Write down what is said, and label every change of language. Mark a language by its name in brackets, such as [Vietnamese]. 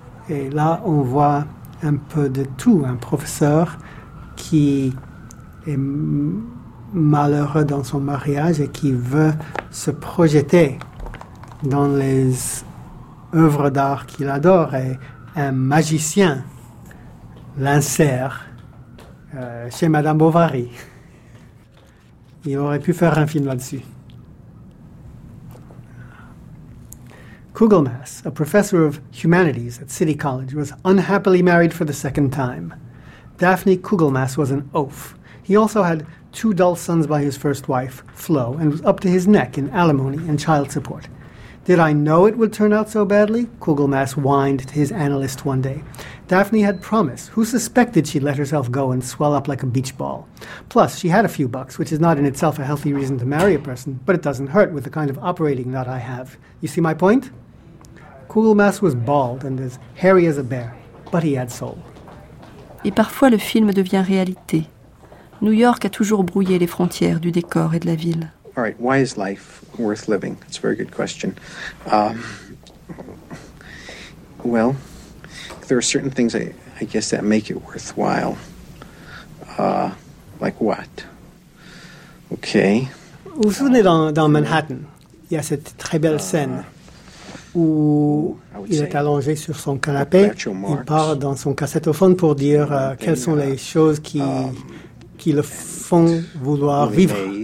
[French] Et là, on voit un peu de tout. Un professeur qui est malheureux dans son mariage et qui veut se projeter dans les œuvres d'art qu'il adore. Et un magicien l'insère chez Madame Bovary. Il aurait pu faire un film là-dessus. [English] Kugelmass, a professor of humanities at City College, was unhappily married for the second time. Daphne Kugelmass was an oaf. He also had two dull sons by his first wife, Flo, and was up to his neck in alimony and child support. Did I know it would turn out so badly? Kugelmass whined to his analyst one day. Daphne had promise. Who suspected she'd let herself go and swell up like a beach ball? Plus, she had a few bucks, which is not in itself a healthy reason to marry a person, but it doesn't hurt with the kind of operating that I have. You see my point? Kugelmass was bald and as hairy as a bear, but he had soul. [French] Et parfois le film devient réalité. New York a toujours brouillé les frontières du décor et de la ville. [English] All right, why is life worth living? That's a very good question. Well, there are certain things I guess that make it worthwhile. Like what? Okay. [French] Vous vous souvenez dans Manhattan, il y a cette très belle scène où il est allongé sur son canapé, il part dans son cassettophone pour dire quelles sont les choses qui le font vouloir vivre.